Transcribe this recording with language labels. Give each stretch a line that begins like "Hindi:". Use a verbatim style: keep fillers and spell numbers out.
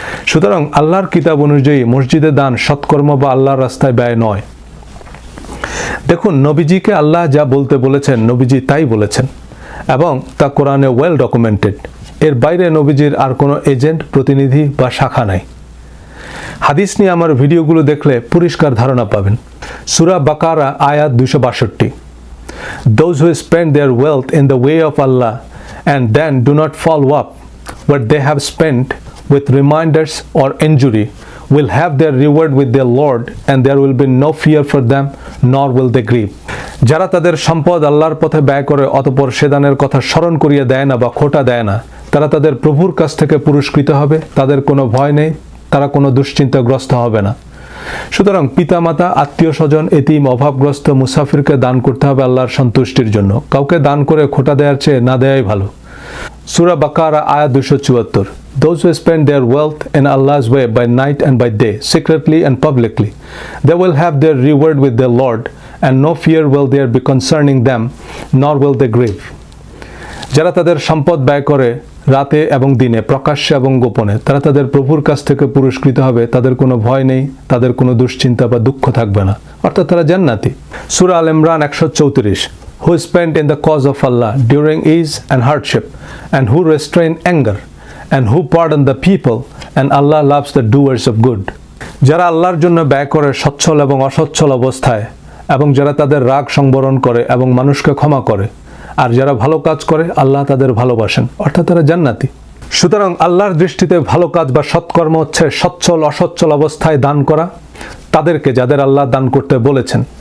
Bangla: সুতরাং আল্লাহর কিতাব অনুযায়ী মসজিদে দান সৎকর্ম বা আল্লাহর রাস্তায় ব্যয় নয়। দেখুন, নবীজিকে আল্লাহ যা বলতে বলেছেন নবীজি তাই বলেছেন, এবং তা কোরআনে ওয়েল ডকুমেন্টেড। এর বাইরে নবীজির আর কোনো এজেন্ট, প্রতিনিধি বা শাখা নাই। হাদিস নিয়ে আমার ভিডিওগুলো দেখলে পরিষ্কার ধারণা পাবেন। সূরা বাকারা আয়াত দুইশো বাষট্টি,
English: Those who spend their wealth in the way of Allah and then do not follow up what they have spent with reminders or injury will have their reward with their Lord, and there will be no fear for them, nor will they grieve.
Bangla: যারা তাদের সম্পদ আল্লাহর পথে ব্যয় করে অতঃপর সে দানের কথা স্মরণ করিয়ে দেয় না বা খোটা দেয় না, তারা তাদের প্রভুর কাছ থেকে পুরস্কৃত হবে। তাদের কোনো ভয় নেই, তারা কোনো দুশ্চিন্তাগ্রস্ত হবে না। সুতরাং পিতামাতা, আত্মীয় স্বজন, এতিম, অভাবগ্রস্ত, মুসাফিরকে দান করতে হবে আল্লাহর সন্তুষ্টির জন্য। কাউকে দান করে খোটা দেওয়ার চেয়ে না দেওয়াই ভালো। সূরা বাকারা আয়াত দুইশো চুয়াত্তর,
English: Those who spend their wealth in Allah's way by night and by day, secretly and publicly, they will have their reward with their Lord, and no fear will there be concerning them, nor will they grieve.
Bangla: যারা তাদের সম্পদ ব্যয় করে রাতে এবং দিনে, প্রকাশ্যে এবং গোপনে, তারা তাদের প্রভুর কাছ থেকে পুরস্কৃত হবে। তাদের কোনো ভয় নেই, তাদের কোনো দুশ্চিন্তা বা দুঃখ থাকবে না, অর্থাৎ তারা জান্নাতি। সূরা আল ইমরান একশো চৌত্রিশ,
English: Who spend in the cause of Allah during ease and hardship, and who restrain anger, and who pardon the people, and Allah loves the doers of good.
Bangla: যারা আল্লাহর জন্য ব্যয় করে সচ্ছল এবং অসচ্ছল অবস্থায়, এবং যারা তাদের রাগ সংবরণ করে এবং মানুষকে ক্ষমা করে, আর যারা ভালো কাজ করে আল্লাহ তাদের ভালোবাসেন, অর্থাৎ তারা জান্নাতি। সুতরাং আল্লাহর দৃষ্টিতে ভালো কাজ বা সৎকর্ম হচ্ছে সচ্ছল অসচ্ছল অবস্থায় দান করা, তাদেরকে যাদের আল্লাহ দান করতে বলেছেন।